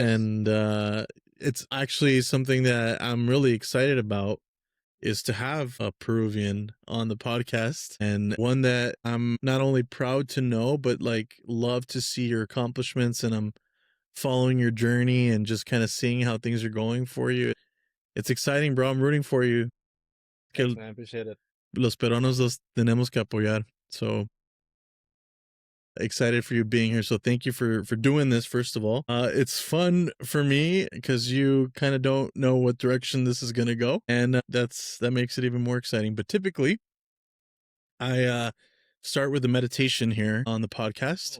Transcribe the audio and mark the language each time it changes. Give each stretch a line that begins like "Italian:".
English: and it's actually something that I'm really excited about is to have a Peruvian on the podcast, and one that I'm not only proud to know, but like love to see your accomplishments. And I'm following your journey and just kind of seeing how things are going for you. It's exciting, bro. I'm rooting for you. Thanks,
Spanish: Que
English: man. I appreciate it.
Spanish: los peruanos los tenemos que apoyar.
English: So excited for you being here. So thank you for doing this. First of all, it's fun for me because you kind of don't know what direction this is going to go, and that makes it even more exciting. But typically, I start with a meditation here on the podcast.